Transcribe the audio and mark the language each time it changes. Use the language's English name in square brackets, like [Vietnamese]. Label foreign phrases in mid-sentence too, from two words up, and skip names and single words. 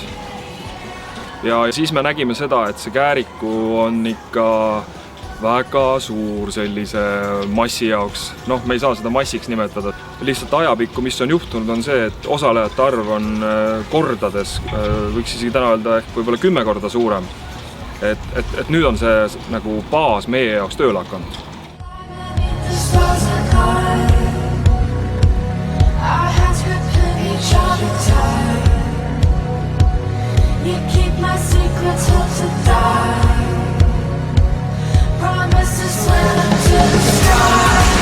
[Estonian] Ja siis me nägime seda, et see Kääriku on ikka väga suur sellise massi jaoks. Me ei saa seda massiks nimetada. Lihtsalt ajapikku, mis on juhtunud, on see, et osalejate arv on kordades, võiks isegi täna öelda ehk võib-olla 10 korda suurem. Et nüüd on see nagu baas meie jaoks tööle hakanud. [English] You keep my secrets up to die. Promise to swim to the sky.